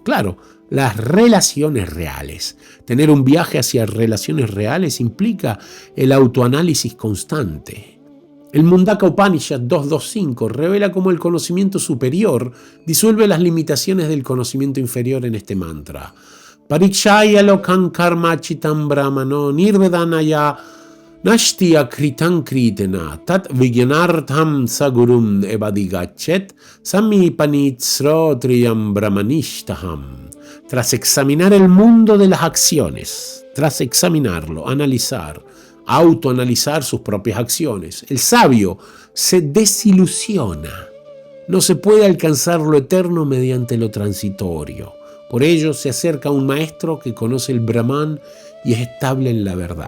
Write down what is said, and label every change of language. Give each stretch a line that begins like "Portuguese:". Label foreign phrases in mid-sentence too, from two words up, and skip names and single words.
Spanish: Claro, las relaciones reales. Tener un viaje hacia relaciones reales implica el autoanálisis constante. El Mundaka Upanishad 2.2.5 revela cómo el conocimiento superior disuelve las limitaciones del conocimiento inferior en este mantra.
Sanskrit: परिक्षय लोकम् कर्म चितम् ब्राह्मणो निर्वेदनाय नष्टिय कृतन् कृतेन तत् विज्ञानार्थम् सगुरुम् एवादिगछेत् समीपनित्स्रो त्रियम् ब्रह्मनिष्टहम्.
Spanish: Tras examinar el mundo de las acciones, tras examinarlo, analizar, autoanalizar sus propias acciones, el sabio se desilusiona. No se puede alcanzar lo eterno mediante lo transitorio. Por ello se acerca a un maestro que conoce el Brahman y es estable en la verdad.